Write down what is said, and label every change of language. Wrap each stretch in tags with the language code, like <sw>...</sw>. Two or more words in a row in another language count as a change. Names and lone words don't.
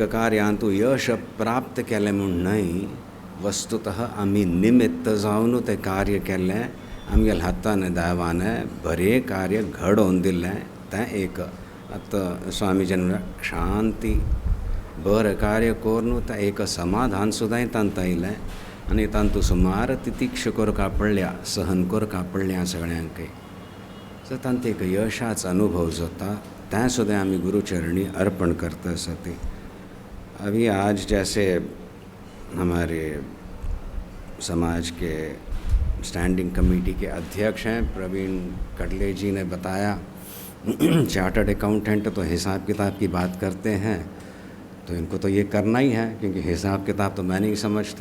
<kok>कार्यांतूं यश प्राप्त केलें म्हूण न्हय, वस्तुतः आमी निमित्त जावन तें कार्य केल्लें, आमगेल्या हातान देवान बरें कार्य घडोवन दिल्लें तें एक आतां स्वामीजीन शांती बरें कार्य करून तें एक समाधान सुद्दां तांत आयलें आनी तांतूं सुमार तितिक्ष करका पडल्या, सहन करका पडल्या सगळ्यांक। सो तांत एक यशाचो अनुभव जाता, तें सुद्दां आमी गुरुचरणी अर्पण करता सती।</kok> <hi>अभी आज जैसे हमारे समाज के</hi> <en>standing committee</en> <hi>के अध्यक्ष हैं प्रवीण कटले जी ने बताया,</hi> <en>chartered accountant</en> <hi>तो हिसाब किताब की बात करते हैं, तो इनको तो ये करना ही है क्योंकि हिसाब किताब तो मैं नहीं समझता।</hi>